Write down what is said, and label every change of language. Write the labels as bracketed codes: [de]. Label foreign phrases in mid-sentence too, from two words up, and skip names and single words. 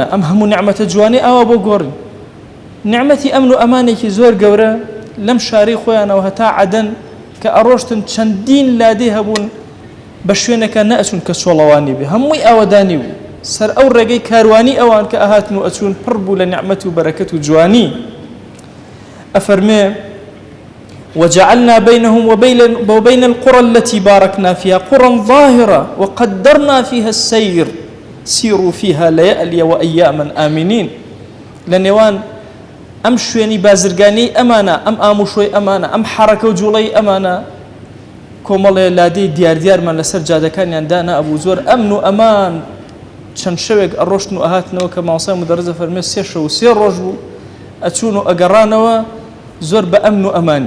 [ckb] ئەم هەموو نیعمەتە جوانەی ئاوا بۆ گۆڕین. نیعمەتی ئەمن و ئەمانێکی زۆر گەورە لەم شارەی خۆیانەوە هەتا عەدەن کە ئەڕۆشتن چەندین لادێ هەبوون بە شوێنەکە نەئەچوون کە چۆڵەوانی بێ هەمووی ئاوەدانی بوو. سەر ئەو ڕێگەی کاروانی ئەوان کە ئەهاتن و ئەچوون پڕ بوو لە نیعمەت و بەرەکەت و جوانی. [ar] ئەفەرمێ وجعلنا بينهم وبين القرى التي باركنا فيها قرى ظاهرة وقدرنا فيها السير سيروا فيها ليالي وأياما آمنين. [ckb] لنوان ئەم شوێنی بازرگانی ئەمانە ئەم ئاموشۆی ئەمانە ئەم حرەکە و جوڵەی ئەمانە کۆمەڵێ لادەی دیاردیارمان لەسەر جادەکانیان دانا ئەبوو زۆر ئەمن و ئەمان. چەند شەوێک ئەڕۆشتن و ئەهاتنەوە کە ماوەسای مدەڕیز ئەفەرمێ 3 شەو و 3 ڕۆژ بوو ئەچوون و ئەگەڕانەوە زۆر بە ئەمن و ئەمانی.